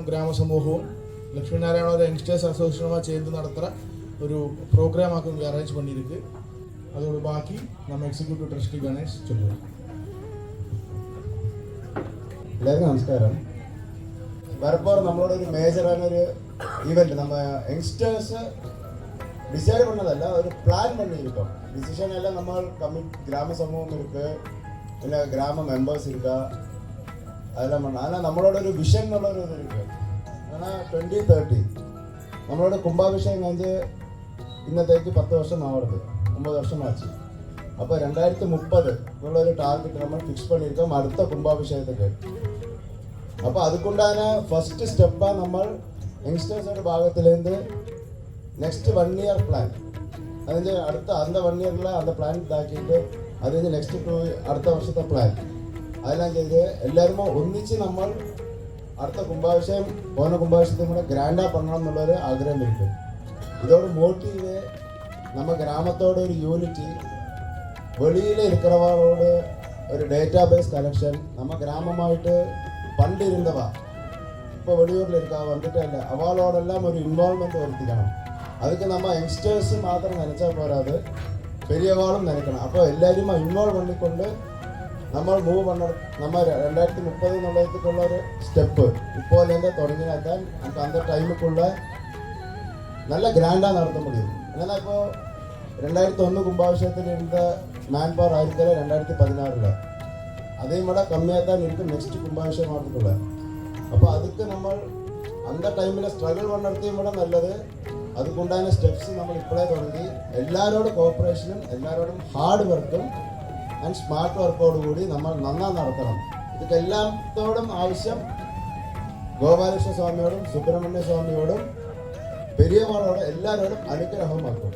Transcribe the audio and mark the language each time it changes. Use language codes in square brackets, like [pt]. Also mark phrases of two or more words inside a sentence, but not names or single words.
[ta] സമൂഹവും ലക്ഷ്മിനാരായണ യങ്സ്റ്റേഴ്സ് அசோசியேஷனுமா சேர்ந்து நடத்துகிற ஒரு ப்ரோக்ராமாக்கு இங்கே அரேஞ்ச் பண்ணியிருக்கு. அதோட பாக்கி நம்ம [en] executive trustee [ta] கணேஷ் சொல்லுவோம். [ml] എല്ലാവർക്കും നമസ്കാരം. [ta] வரப்போகிற நம்மளோட ஒரு மேஜரான ஒரு ஈவெண்ட் நம்ம யங்ஸ்டர்ஸ் டிசைட் பண்ணதல்ல, ஒரு பிளான் பண்ணியிருக்கோம். டிசிஷன் எல்லாம் நம்ம கிராம சமூகம் இருக்கு, இல்லை கிராம மெம்பர்ஸ் இருக்கா, அதெல்லாம் பண்ணலாம். ஆனால் நம்மளோட ஒரு விஷன் உள்ள ஒரு இது இருக்கு. ஆனால் 2030 நம்மளோட கும்பாபிஷேகம் வந்து [ml] ഇന്നത്തേക്ക് 10 വർഷം ആവുന്നത്, [ta] 9 വർഷമാச்சு. அப்போ 2030 உள்ள ஒரு டார்கெட் நம்ம ஃபிக்ஸ் பண்ணியிருக்கோம் அடுத்த கும்பாபிஷேகத்துக்கு. அப்போ அதுக்குண்டான ஃபர்ஸ்ட் ஸ்டெப்பாக நம்ம யங்ஸ்டர்ஸோட பாகத்திலேருந்து நெக்ஸ்ட் 1 இயர் பிளான், அது அடுத்த அந்த 1 இயரில் அந்த பிளான் [ml] ഇതാക്കിയിട്ട് അത് നെക്സ്റ്റ് 2 അടുത്ത വർഷത്തെ പ്ലാൻ അതെല്ലാം ചെയ്ത് എല്ലാവരും ഒന്നിച്ച് നമ്മൾ അടുത്ത കുംഭാഭിഷേകം പോകുന്ന കുംഭാഭിഷേകത്തെ കൂടെ ഗ്രാൻഡാ பண்ணണം എന്നുള്ളൊരു ആഗ്രഹം ഇരിക്കും. [ta] இதோட மோட்டிவே நம்ம கிராமத்தோட ஒரு யூனிட்டி, வெளியில் இருக்கிறவரோட ஒரு [en] data base collection. [ta] நம்ம கிராமமாயிட்டு பண்டு இருந்தவா இப்போ வெளியூரில் இருக்கா வந்துட்டு இல்லை, அவளோடெல்லாம் ஒரு இன்வால்மெண்ட் வருத்திக்கணும். அதுக்கு நம்ம யங்ஸ்டர்ஸ் மாத்திரம் நினச்சா போகாது, பெரியவாளும் நினைக்கணும். அப்போ எல்லாரையும் இன்வால்வ் பண்ணிக்கொண்டு നമ്മൾ മൂവ് பண்ண நம்ம 2030 [ml] എന്നുള്ളതുക്കുള്ള ഒരു സ്റ്റെപ്പ് ഇപ്പോഴേന്റെ തുടങ്ങിയാൽ നമുക്ക് [ta] அந்த ടൈമുക്കുള്ള நல்ல கிராண்டாக நடத்த முடியும். என்னன்னா இப்போ 2001 கும்பாபிஷேகத்தில் இருந்த [en] man power [ta] ஆயிருக்கல 2016 அதையும் விட கம்மியாக தான் இருக்கும் நெக்ஸ்ட் கும்பாபிஷேகம் ஆகிறதுக்குள்ள. அப்போ அதுக்கு நம்ம அந்த டைமில் ஸ்ட்ரகிள் பண்ணுறதையும் விட நல்லது. [ml] அதுக்குண்டான സ്റ്റെപ്സ് നമ്മൾ ഇപ്പോഴേ തുടങ്ങി എല്ലാവരോടും കോപ്പറേഷനും എല്ലാവരോടും [en] hard work and smart work [ml] നമ്മൾ നന്നായി നടത്തണം. ഇതൊക്കെ എല്ലാത്തോടും ആവശ്യം ഗോപാലകൃഷ്ണ സ്വാമിയോടും സുബ്രഹ്മണ്യ സ്വാമിയോടും പെരിയവാളോട് എല്ലാവരോടും അനുഗ്രഹം ആക്കും.